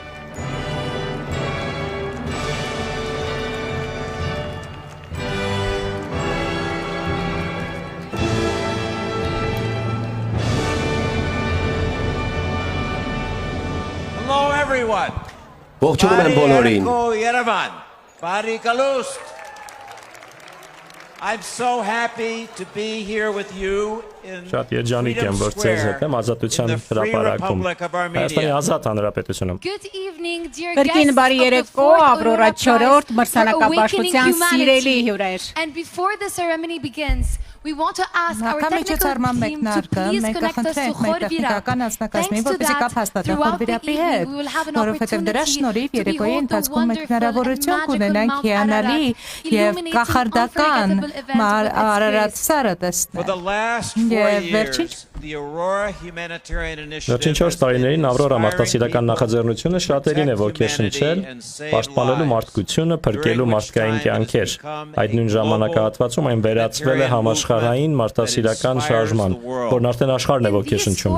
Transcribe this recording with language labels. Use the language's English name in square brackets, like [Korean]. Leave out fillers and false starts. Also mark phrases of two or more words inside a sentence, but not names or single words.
[English] Everyone. [Armenian] Ողջունում եմ բոլորին։ [English] I'm so happy to be here with you in [Armenian] Շատ երջանիկ եմ, որ ձեզ հետ եմ Ազատության հրապարակում, Հայաստանի Ազատ Հանրապետությունում։ Կրկին բարի երեկո, Ավրորա 4-րդ մրցանակաբաշխության սիրելի հյուրեր։ [English] And before the ceremony begins, we want to ask our technical [Armenian] Հակամիջոցառման [English] team to [Armenian] մեկնարկը [English] please [Armenian] մենք [English] connect us to [Armenian] կխնդրենք մեր տեխնիկական անձնակազմին, որպեսզի կապ հաստատեն Խորվիրապի հետ, որովհետև դրա շնորհիվ երեկոյի ընթացքում մենք հնարավորություն կունենանք հիանալի եւ կախարդական Արարատ սարը տեսնել։ Եվ Վերջին 4 տարիներին Ավրորա մարդասիրական նախաձեռնությունը շատերին է ոգեշնչել, պաշտպանելու մարդկությունը, փրկելու մարդկային կյանքեր։ Այդ նույն ժամանակահատվածում այն վերածվել է համաշխարհային մարդասիրական շարժման, որն արդեն աշխարհն է ոգեշնչում։